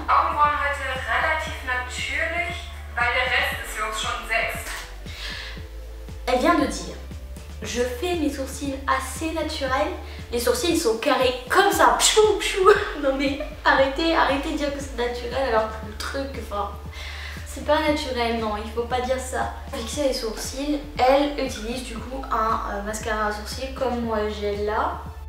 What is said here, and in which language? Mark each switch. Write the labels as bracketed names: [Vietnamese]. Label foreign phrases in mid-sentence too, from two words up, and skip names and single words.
[German] Augenbrauen heute relativ natürlich, weil der Rest ist für uns schon sehr extrem. [French] Elle vient de dire je fais mes sourcils assez naturels. Les sourcils ils sont carrés comme ça, pchou pchou. Non mais arrêtez de dire que c'est naturel alors que le truc, enfin, c'est pas naturel, non, il faut pas dire ça. Pour fixer les sourcils, elle utilise du coup un mascara à sourcils comme moi j'ai là.